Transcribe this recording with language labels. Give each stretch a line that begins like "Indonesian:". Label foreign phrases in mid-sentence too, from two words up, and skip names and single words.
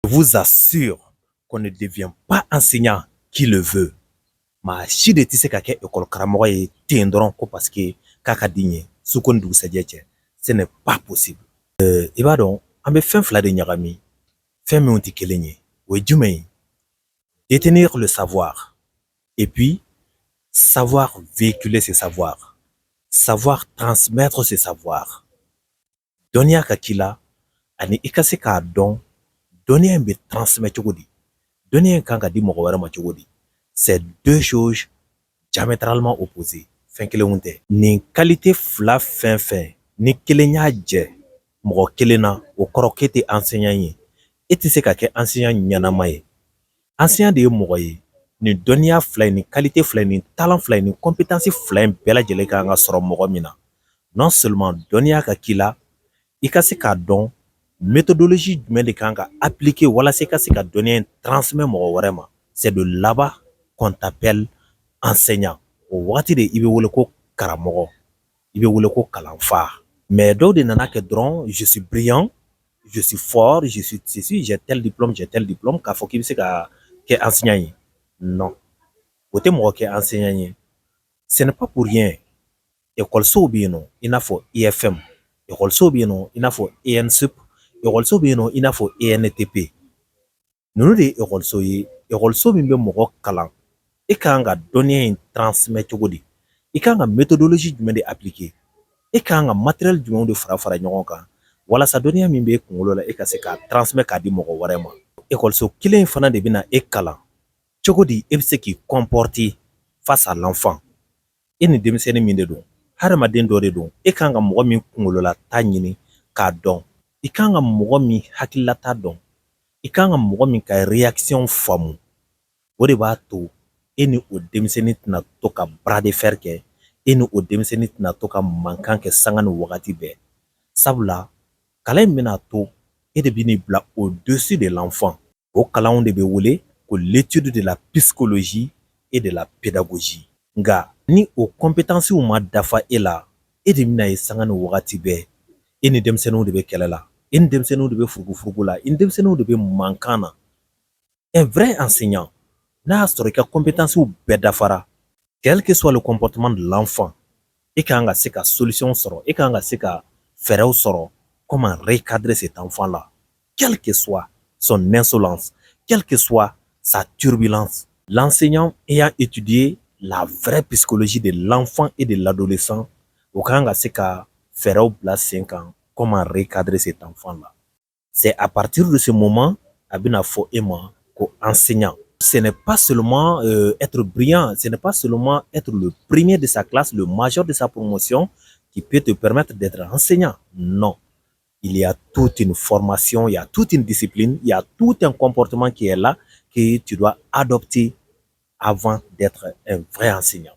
French: vous assure qu'on ne devient pas enseignant qui le veut.
Bambara: Ma si de ti se ka kɛ école karamɔgɔ ye ten dɔrɔn ko
French: parce que
Bambara: k'a ka di n ye su ko ni dugusɛjɛ cɛ
French: ce n'est pas possible.
Bambara: I b'a dɔn an bɛ fɛn fila de ɲagami fɛn minnu tɛ kelen ye o ye jumɛn ye
French: détenir le savoir et puis savoir véhiculer ses savoirs, savoir transmettre ses savoirs.
Bambara: Dɔnniya ka k'i la ani i ka se k'a dɔn dɔnniya in bɛ transmettre cogo di dɔnniya in kan ka di mɔgɔ wɛrɛ ma cogo di.
French: C'est deux choses diamétralement opposées.
Bambara: Fɛn kelenw tɛ. Nin qualité fila fɛn fɛn ni kelen y'a jɛ mɔgɔ kelen na o kɔrɔ k'e tɛ enseignant ye. E tɛ se ka kɛ enseignant ɲɛnama ye. Enseignant de ye mɔgɔ ye nin dɔnniya fila in, nin qualité fila in, nin talent fila in, nin compétence fila in bɛɛ lajɛlen kan ka sɔrɔ mɔgɔ min na.
French: Non seulement
Bambara: dɔnniya ka k'i la, i ka se k'a dɔn méthodologie jumɛn de kan ka appliquer walasa i ka se ka dɔnniya in transmettre mɔgɔ wɛrɛ ma.
French: C'est de là-bas qu'on t'appelle enseignant.
Bambara: O wagati de i bɛ wele ko karamɔgɔ, i bɛ wele ko kalanfa. Mais dɔw de nana kɛ dɔrɔn
French: je suis brillant, je suis fort, je suis ceci, j'ai tel diplôme,
Bambara: k'a fɔ k'i bɛ se ka kɛ enseignant ye. Non, o tɛ mɔgɔ kɛ enseignant ye.
French: Ce n'est pas pour rien.
Bambara: École bɛ yen nɔ i n'a fɔ IFM, école bɛ yen nɔ i n'a fɔ ENSUP, école bɛ yen nɔ i n'a fɔ ENTP. Ninnu de ye école ye. École min bɛ mɔgɔ kalan i kan ka dɔnniya in transmettre cogo di, i kan ka méthodologie jumɛn de appliquer, i kan ka matériel jumɛn de fara ɲɔgɔn kan walasa dɔnniya min bɛ kunkolo la i ka se ka transmettre k'a di mɔgɔ wɛrɛ ma. École kelen fana de bɛna e kalan cogo di e bɛ se k'i comporter
French: face à l'enfant.
Bambara: E ni denmisɛnnin min de don, hadamaden dɔ de don, e kan ka mɔgɔ min kunkolola ta ɲini k'a dɔn, i kan ka mɔgɔ min hakililata dɔn, i kan ka mɔgɔ min ka réaction faamu. O de b'a to e ni o denmisɛnnin tɛna to ka
French: bras de fer
Bambara: kɛ, e ni o denmisɛnnin tɛna to ka mankan kɛ sanga ni wagati bɛɛ. Sabula kalan in bɛna to e de bɛ n'i bila
French: au-dessus de l'enfant.
Bambara: O kalanw de bɛ wele ko
French: l'étude de la psychologie et de la pédagogie.
Bambara: Nka ni o compétences ma dafa e la, e de bɛna ye sanga ni wagati bɛɛ e ni denmisɛnninw de bɛ kɛlɛ la, e ni denmisɛnninw de bɛ furugufurugu la, e ni denmisɛnninw de bɛ mankan na.
French: Un vrai enseignant
Bambara: n'a sɔrɔ i ka compétences bɛɛ dafara,
French: quel que soit le comportement de l'enfant,
Bambara: i kan ka se ka solution sɔrɔ, i kan ka se ka fɛɛrɛw sɔrɔ
French: comment recadrer cet enfant-là, quelle que soit son insolence, quelle que soit sa turbulence. L'enseignant ayant étudié la vraie psychologie de l'enfant et de l'adolescent,
Bambara: o kan ka se ka fɛɛrɛw bila sen kan
French: comment recadrer cet enfant-là. C'est à partir de ce moment
Bambara: a bɛna fɔ e ma ko enseignant.
French: Ce n'est pas seulement être brillant, ce n'est pas seulement être le premier de sa classe, le major de sa promotion qui peut te permettre d'être enseignant. Non. Il y a toute une formation, il y a toute une discipline, il y a tout un comportement qui est là que tu dois adopter avant d'être un vrai enseignant.